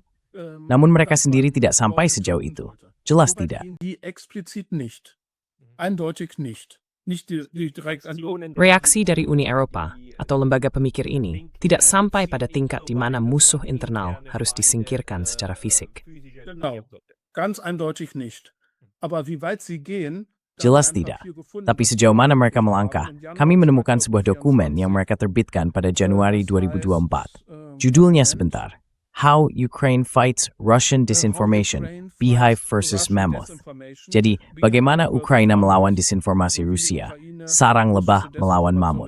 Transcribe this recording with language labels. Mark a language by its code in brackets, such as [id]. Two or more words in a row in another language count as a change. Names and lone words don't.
[id] Namun mereka sendiri tidak sampai sejauh itu. Jelas tidak. Reaksi dari Uni Eropa atau lembaga pemikir ini tidak sampai pada tingkat di mana musuh internal harus disingkirkan secara fisik. [de] Ganz eindeutig nicht. Aber wie weit sie gehen, [id] Jelas tidak. Tapi sejauh mana mereka melangkah, kami menemukan sebuah dokumen yang mereka terbitkan pada Januari 2024. Judulnya sebentar, [en] How Ukraine Fights Russian Disinformation, Beehive versus Mammoth. [id] Jadi, bagaimana Ukraina melawan disinformasi Rusia, sarang lebah melawan mamut.